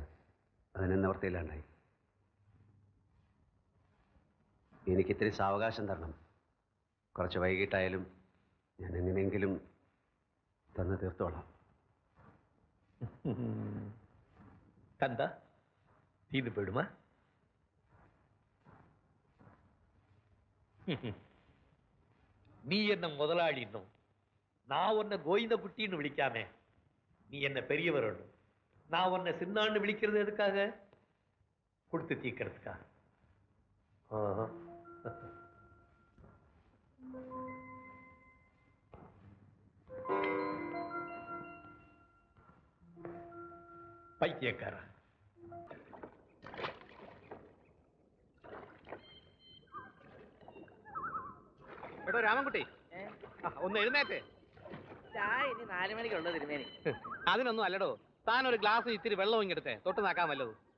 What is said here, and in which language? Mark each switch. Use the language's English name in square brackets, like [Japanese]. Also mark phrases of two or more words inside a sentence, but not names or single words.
[Malayalam] അതിന് നിവൃത്തിയില്ലാണ്ടായി. എനിക്കിത്തിരി സാവകാശം തരണം. കുറച്ച് വൈകിട്ടായാലും ഞാൻ എങ്ങനെയെങ്കിലും തന്ന് തീർത്തോളാം. കണ്ട ഇത് പെടുമ. [Tamil] நீ என்ன முதலாளின்னும் நான் உன்னை கோவிந்த குட்டின்னு விழிக்காமே. நீ என்ன பெரியவர், நான் உன்னை சின்னான்னு விழிக்கிறது எதுக்காக? கொடுத்து தீக்கிறதுக்கா? பைத்தியக்காரன். [Malayalam] എടോ രാമൻകുട്ടി, ഒന്ന് എഴുന്നേറ്റേ. ചായ ഇനി 4 മണിക്കുള്ളത് തിരുമേനി. അതിനൊന്നും അല്ലടോ, താൻ ഒരു ഗ്ലാസ് ഇത്തിരി വെള്ളം ഇങ്ങെടുത്തേ, തൊട്ട് നാക്കാൻ വല്ലതും.